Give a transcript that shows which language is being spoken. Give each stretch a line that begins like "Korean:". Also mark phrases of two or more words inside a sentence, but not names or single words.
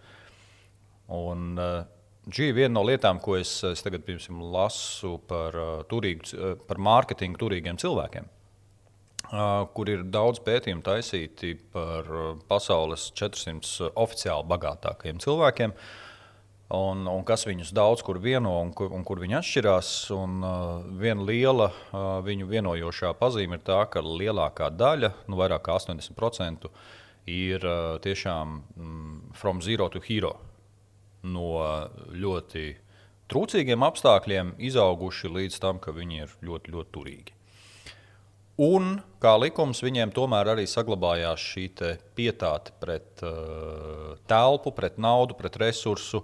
Latvian: Un šī ir viena no lietām, ko es tagad, piemēram, lasu par mārketingu turīgiem cilvēkiem, kur ir daudz pētījumu taisīti par pasaules 400 oficiāli bagātākajiem cilvēkiem, un kas viņus daudz kur vieno un kur viņi atšķirās. Un viena liela viņu vienojošā pazīme ir tā, ka lielākā daļa, vairāk kā 80%, ir tiešām
English: from zero to hero.
Latvian: No ļoti trūcīgiem apstākļiem izauguši līdz tam, ka viņi ir ļoti, ļoti turīgi. Un, kā likums, viņiem tomēr arī saglabājās šī pietāte pret telpu, pret naudu, pret resursu.